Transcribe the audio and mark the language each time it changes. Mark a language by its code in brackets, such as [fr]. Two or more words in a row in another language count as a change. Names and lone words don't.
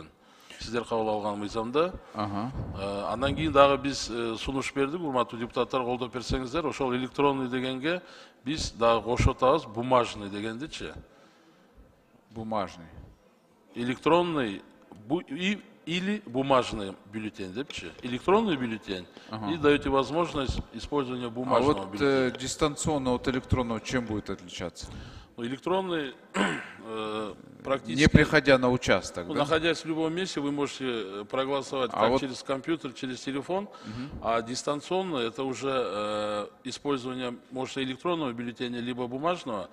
[ky] Сиздер кабыл алган мыйзамда. Андан кийин дагы биз сунуш бердик, урматтуу депутаттар, колдоп берсеңиздер, ошол электронный дегенге биз дагы кошуп атабыз бумажный дегендичи. [ru] Бумажный. Электронный или бумажный бюллетень депчи. Электронный бюллетень и даете возможность использования бумажного бюллетеня. А вот дистанционно от электронного чем будет отличаться? Электронный практически... Не приходя на участок, да? Находясь в любом месте, вы можете проголосовать как через компьютер, через телефон, а дистанционно это уже использование, может, электронного бюллетеня, либо бумажного.